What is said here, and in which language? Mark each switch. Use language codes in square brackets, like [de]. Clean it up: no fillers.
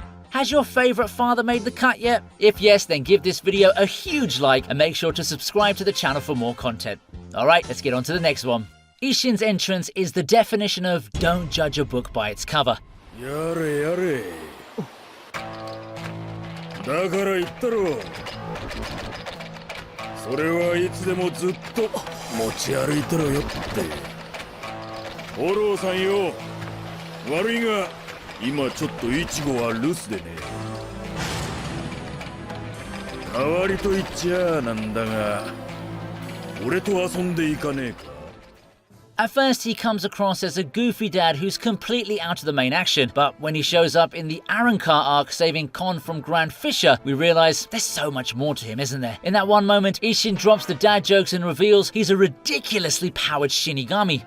[en] Has your favourite father made the cut yet? If yes, then give this video a huge like and make sure to subscribe to the channel for more content. Alright, let's get on to the next one. Isshin's entrance is the definition of don't judge a book by its cover. [ja] やれやれだから言ったろそれはいつでもずっと持ち歩いてろよってフォローさんよ悪いが今ちょっとイチゴは留守でね代わりと言っちゃなんだが俺と遊んでいかねえか [en] At first, he comes across as a goofy dad who's completely out of the main action, but when he shows up in the Arrancar arc saving Kon from Grand Fisher, we realize there's so much more to him, isn't there? In that one moment, Isshin drops the dad jokes and reveals he's a ridiculously powered Shinigami.